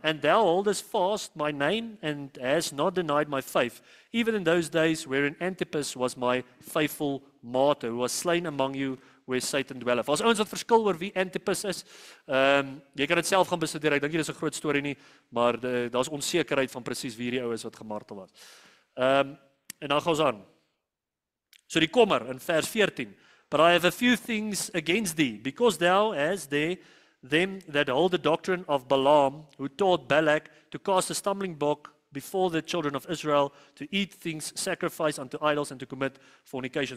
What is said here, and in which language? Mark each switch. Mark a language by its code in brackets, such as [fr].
[en] And thou holdest fast my name and has not denied my faith, even in those days wherein Antipas was my faithful martyr, who was slain among you where Satan dwelleth. [af] As ouens wat verskil oor wie Antipas is, jy kan dit self gaan bestudeer. Ek dink nie dis 'n groot storie nie, maar daar's onsekerheid van presies wie hierdie ou is wat gemartel was. En dan gaan ons aan. So die kommer in vers 14. [en] But I have a few things against thee, because thou hast there them that hold the doctrine of Balaam, who taught Balak to cast a stumbling block before the children of Israel, to eat things sacrificed unto idols and to commit fornication.